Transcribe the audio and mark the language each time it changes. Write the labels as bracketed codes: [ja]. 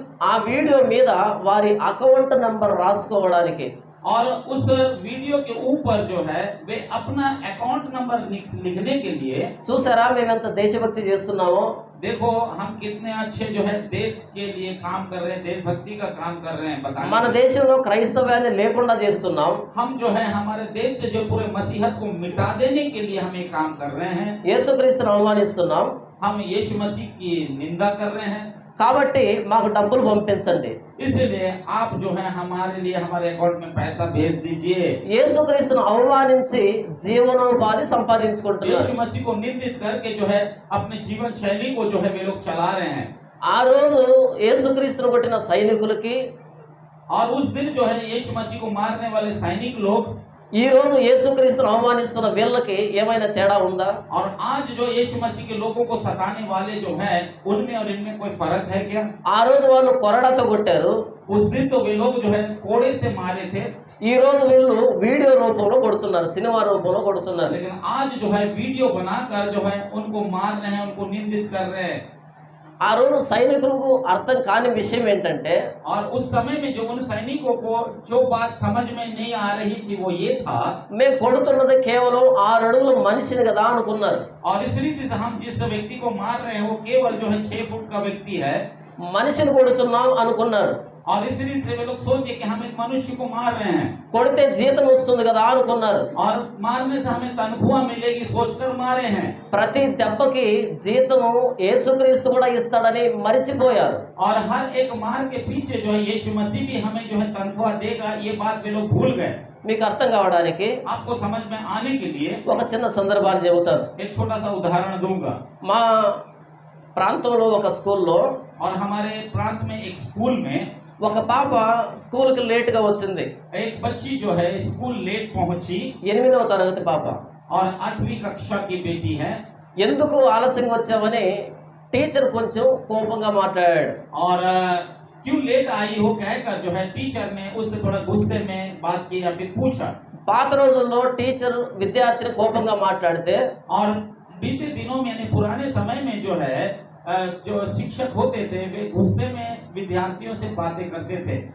[te] ఆ వీడియో మీద వారి అకౌంట్ నంబర్ రాసుకోవడానికి। [hi] और उस वीडियो के ऊपर जो है वे अपना अकाउंट नंबर लिखने के लिए, [te] చూసారా మేమెంత దేశభక్తి చేస్తున్నామో, [hi] देखो हम कितने अच्छे जो है देश के लिए काम कर रहे हैं, देशभक्ति का काम कर रहे हैं, बताएं। [te] మన దేశంలో క్రైస్తవ్యాన్ని లేకుండా చేస్తున్నాం, [hi] हम जो है हमारे देश से जो पूरे मसीहत को मिटा देने के लिए हम ये काम कर रहे हैं। [te] యేసుక్రీస్తును అవమానిస్తున్నాం, [hi] हम यीशु मसीह की निंदा कर रहे हैं। [te] కాబట్టి మాకు డబ్బులు పంపించండి। [hi] इसलिए आप जो है हमारे लिए हमारे अकाउंट में पैसा भेज दीजिए। [te] యేసుక్రీస్తును అవమానించి జీవనోపాధి సంపాదించుకుంటున్నారు। [hi] यीशु मसीह को निंदित करके जो है अपने जीवन शैली को जो है वे लोग चला रहे हैं। [te] ఆ రోజు యేసుక్రీస్తును కొట్టిన సైనికులకి, [hi] और उस दिन जो है यीशु मसीह को मारने वाले सैनिक लोग, [te] ఈ రోజు యేసుక్రీస్తును అవమానిస్తున్న వీళ్ళకి ఏమైనా తేడా ఉందా? [hi] और आज जो यीशु मसीह के लोगों को सताने वाले जो है उनमें और इनमें कोई फर्क है क्या? [te] ఆ రోజు వాళ్ళు కొరడాతో కొట్టారు, [hi] उस दिन तो वे लोग जो है कोड़े से मारे थे, [te] ఈ రోజు వీళ్ళు వీడియో రూపంలో కొడుతున్నారు, సినిమా రూపంలో కొడుతున్నారు। [hi] लेकिन आज जो है वीडियो बनाकर जो है उनको मार रहे हैं, उनको निंदित कर रहे हैं। [te] ఆ రోజు సైనికులకు అర్థం కాని విషయం ఏంటంటే [hi] और उस समय में जो उन सैनिकों को जो बात समझ में नहीं आ रही थी वो ये था, [te] మేము కొడుతున్నది కేవలం 6 అడుగుల మనిషిని కదా అనుకున్నారు। [hi] और इस रीति से हम जिस व्यक्ति को मार रहे हैं वो केवल जो है 6 फुट का व्यक्ति है, [te] మనిషిని కొడుతున్నాం అనుకున్నారు। [hi] और इस रीति से वे लोग सोचे कि हम एक मनुष्य को मार रहे हैं [te] కొడితే జీతం వస్తుంది కదా అనుకున్నారు। [hi] और मारने से हमें तनख्वाह मिलेगी सोचकर मारे हैं। [te] ప్రతి దెబ్బకి జీతము యేసుక్రీస్తు కూడా ఇస్తాడని మరిచిపోయారు। [hi] और हर एक मार के पीछे जो है यीशु मसीह भी हमें जो है तनख्वाह देगा, ये बात वे लोग भूल गए। [te] మీకు అర్థం కావడానికి [hi] आपको समझ में आने के लिए [te] ఒక చిన్న సందర్భాన్ని చెబుతాను। [hi] एक छोटा सा उदाहरण दूंगा। [te] మా ప్రాంతంలో ఒక స్కూల్లో [hi] और हमारे प्रांत में एक स्कूल में [te] ఒక పాప స్కూల్కి లేట్గా వచ్చింది। [hi] एक बच्ची जो है स्कूल लेट पहुंची, [te] 8వ తరగతి పాప। [hi] और 8वीं कक्षा की बेटी है। [te] ఎందుకు ఆలస్యంగా వచ్చావని టీచర్ కొంచెం కోపంగా మాట్లాడాడు. [hi] और क्यों लेट आई हो कहकर जो है टीचर ने उससे थोड़ा गुस्से में बात की या फिर पूछा। [te] పాత రోజుల్లో టీచర్ విద్యార్థిని కోపంగా మాట్లాడితే [hi] और बीते दिनों में यानी पुराने समय में जो है जो शिक्षक होते थे वे गुस्से में विद्यार्थियों से बातें करते थे।